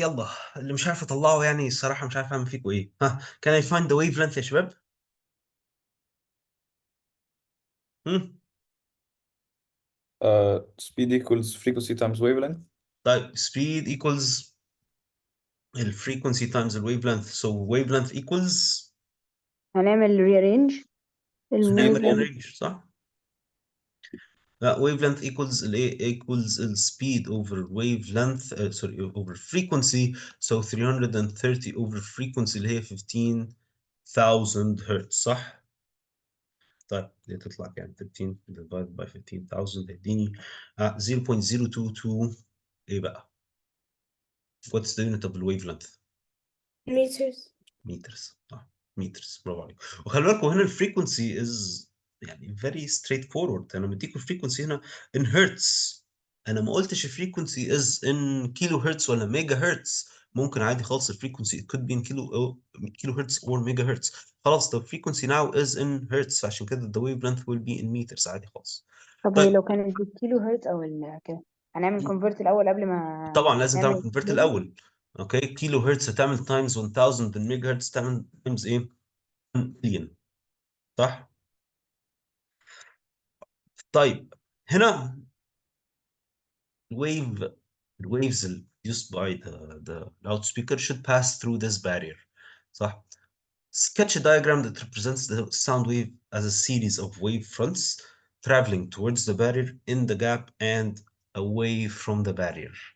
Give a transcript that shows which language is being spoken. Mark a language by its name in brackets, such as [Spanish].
[Arabic] يلا اللي مش عارف اطلعه يعني الصراحة مش عارف اعمل فيكم ايه. [English] can I find the wavelength يا شباب؟ هم؟ Speed equals frequency times wavelength. طيب speed equals الفريكونسي times الويف so wavelength equals [Arabic] هنعمل rearrange نعمل الويف. [English] range صح؟ لا wavelength equals الايه equals speed over wavelength sorry over frequency so 330 over frequency اللي هي 15,000 hertz صح؟ [Arabic] طيب دي تطلع كام؟ [English] 15 divided by 15,000 هيديني 0.022 ايه بقى؟ What's the unit of the wavelength؟ Meters. meters meters. برافو عليك. [Arabic] وخلي بالكم هنا الفريكونسي از يعني very straightforward. انا مديكم الفريكونسي هنا [English] in hertz. [Arabic] انا ما قلتش الفريكونسي از in كيلو هرتز ولا ميجا هرتز. ممكن عادي خالص الفريكونسي it could be in كيلو هرتز or ميجا هرتز. [English] خلاص the frequency now is in hertz عشان كده the wavelength will be in meters عادي خالص. [Arabic] طب هي طيب لو كانت بالكيلو هرتز او كده هنعمل كونفرت الاول قبل ما طبعا لازم تعمل نعمل كونفرت [English] calculation؟ [Arabic] الاول. اوكي كيلو هرتز هتعمل تايمز 1000 الميجا هرتز تعمل تايمز ايه؟ مليون صح؟ طيب هنا الويف [English] الwaves used by the loudspeaker should pass through this barrier [Arabic] صح. [English] Sketch a diagram that represents the sound wave as a series of wave fronts traveling towards the barrier in the gap and away from the barrier.